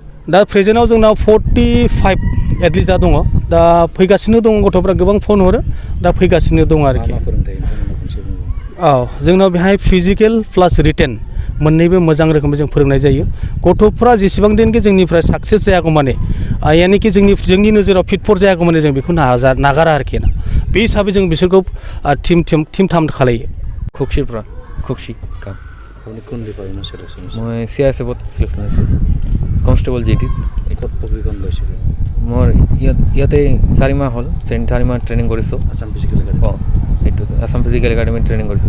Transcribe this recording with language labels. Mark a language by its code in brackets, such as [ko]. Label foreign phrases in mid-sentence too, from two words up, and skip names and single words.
[brx] दा प्रेजेन्टआव जोंनाव 45 एटलिस्ट दा दङ दा फैगासिनो दङ गथ'फ्रा गोबां फन हरो दा फैगासिनो दङ आरोखि औ जोंनाव बेहाय [en] physical plus written [brx] मोननैबो मोजां रोखोमै जों फोरोंनाय जायो गथ'फ्रा जेसेबां दिनखि जोंनिफ्राय साक्सेस जायागौ माने यानिखि जोंनि नोजोराव फिट जायागौ माने जों बेखौ नागारा आरोखि ना बे हिसाबै जों बिसोरखौ टीम थाम खालायो [as] খুশি কাপ আপুনি কোন ডিপাৰ্টমেণ্টত চিলেকশ্যন হৈছে মই CISFত চিলেকশ্যন হৈছে [en] constable GDত [as] ক'ত প্ৰশিক্ষণ লৈছিলে মোৰ ইয়াতে 4 মাহ হ'ল 4 মাহ ট্ৰেইনিং কৰিছোঁ আসাম ফিজিকেল একাডেমি এইটো আসাম ফিজিকেল একাডেমিত ট্ৰেইনিং কৰিছোঁ